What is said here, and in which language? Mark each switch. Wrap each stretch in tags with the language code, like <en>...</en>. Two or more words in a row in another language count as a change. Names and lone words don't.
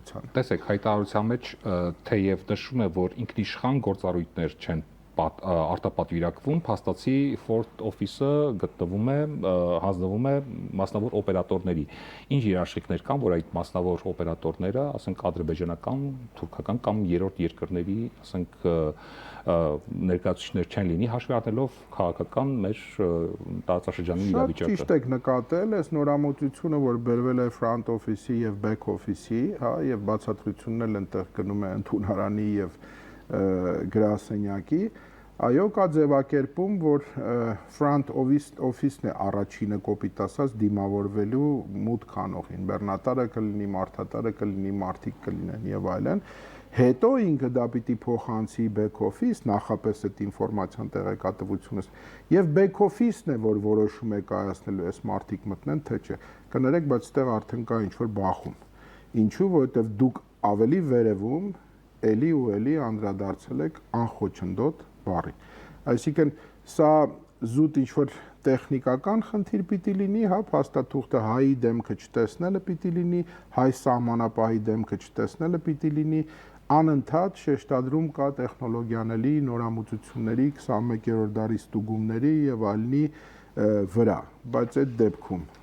<hy>Տեսեք, հայտարարության մեջ թեև նշում է, որ ինքնիշխան գործառույթներ չեն արտապատվիրակվում, փաստացի</hy> <en>Ford Office-</en> <hy>ը գտնվում է, հանձնվում է մասնավոր օպերատորների։ Ինչ երաշխիքներ կան, որ այդ մասնավոր օպերատորները, ասենք ադրբեջանական, թուրքական կամ երրորդ երկրների, ասենք ներկայացուցիչներ չեն լինի, հաշվի առնելով քաղաքական մեր տարածաշրջանի իրավիճակը։ Ճիշտ եք նկատել, այս նորամուծությունը, որ բերվել է</hy> <en>front office-</en> <hy>ի եւ</hy> <en>back office-</en> <hy>ի, հա, եւ բացատրությունն էլ այնտեղ գնում է ընդունարանի եւ գրասենյակի, այո, կա ձևակերպում, որ</hy> <en>front office-</en> <hy>ն է առաջինը կոպիտ ասած դիմավորվելու մուտք անողին, բեռնատարը կլինի, մարդատարը կլինի, մարդիկ կլինեն եւ այլն։ Հետո ինքը դա պիտի փոխանցի</hy> <en>back office,</en> <hy>նախապես այդ ինֆորմացիան տեղեկատվությունս, եւ</hy> <en>back office-</en> <hy>ն է, որ որոշում է կայացնելու այս մարդիկ մտնեն, թե չէ։ Կներեք, բայց այդտեղ արդեն կա ինչ-որ բախում։ Ինչու, որովհետեւ դուք ավելի վերևում էլի ու էլի անդրադարձել եք անխոչնդոտ բառի։ Այսինքն սա զուտ ինչ-որ տեխնիկական խնդիր պիտի լինի, հա, փաստաթուղթը հայի դեմքը չտեսնելը պիտի լինի, հայ սահմանապահի դեմքը չտեսնելը պիտի լինի, անընդհատ շեշտադրում կա տեխնոլոգիաների, նորամուծությունների, 21-րդ դարի ստուգումների եւ այլնի վրա, բայց այդ դեպքում</hy>